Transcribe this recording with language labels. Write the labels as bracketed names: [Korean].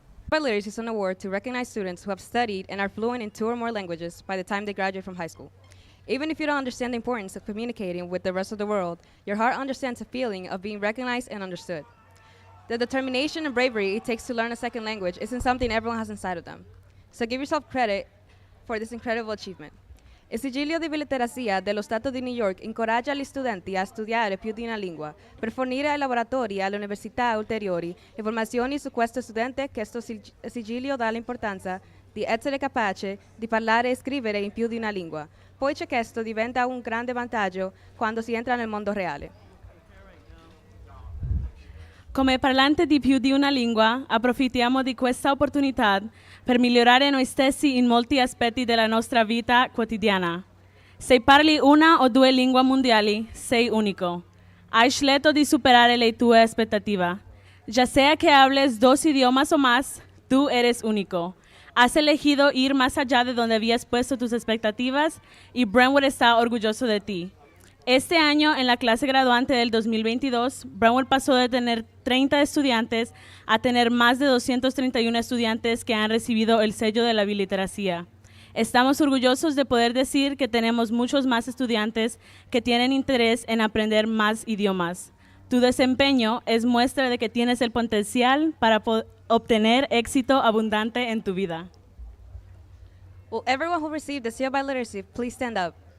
[English] Fidelis is an award to recognize students who have studied and are fluent in 2 or more languages by the time they graduate from high school. Even if you don't understand the importance of communicating with the rest of the world, your heart understands the feeling of being recognized and understood. The determination and bravery it takes to learn a second language isn't something everyone has inside of them. So give yourself credit for this incredible achievement. [Italian] Il sigillo di literacia dello Stato di New York incoraggia gli studenti a studiare più di una lingua per fornire ai laboratori e alle università ulteriori informazioni su questo studente. Questo sigillo dà l'importanza di essere capace di parlare e scrivere in più di una lingua. Poi questo diventa un grande vantaggio quando si entra nel mondo reale. Come parlante di più di una lingua, approfittiamo di questa opportunità per migliorare noi stessi in molti aspetti della nostra vita quotidiana. Se parli 1 o 2 lingue mondiali, sei unico. Hai scelto di superare le tue aspettative. [Spanish] Ya sea que hables 2 idiomas o más, tú eres único. Has elegido ir más allá de donde habías puesto tus expectativas y Brentwood está orgulloso de ti. Este año, en la clase graduante del 2022, Brentwood pasó de tener 30 estudiantes a tener más de 231 estudiantes que han recibido el sello de la biliteracia. Estamos orgullosos de poder decir que tenemos muchos más estudiantes que tienen interés en aprender más idiomas. Tu desempeño es muestra de que tienes el potencial para obtener éxito abundante en tu vida. [English] Will everyone who received the seal by literacy please stand up?